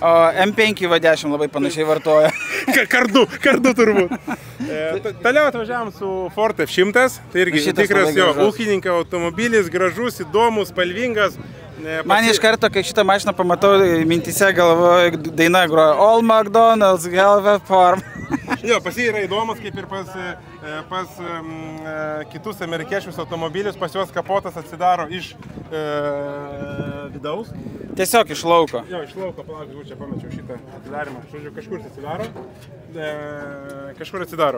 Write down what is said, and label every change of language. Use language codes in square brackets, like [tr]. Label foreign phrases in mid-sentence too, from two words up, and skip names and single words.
[lt] O M5 V10 labai panašiai vartoja. Kardu turbūt. Toliau atvažiavom su Ford F100. Tai irgi tikras jo ūkininko automobilis, gražus, įdomus, spalvingas. Man iš karto, kai šitą mašiną pamatau, mintise galvoju, daina groja [en] All McDonald's have a farm. [lt] Jo, pas jį yra įdomus, kaip ir pas kitus amerikiečius automobilius, pas juos kapotas atsidaro iš vidaus. Tiesiog iš lauko. Jo, iš lauko, palauk, čia pamečiau šitą atidarimą. Žodžiu, kažkur atsidaro.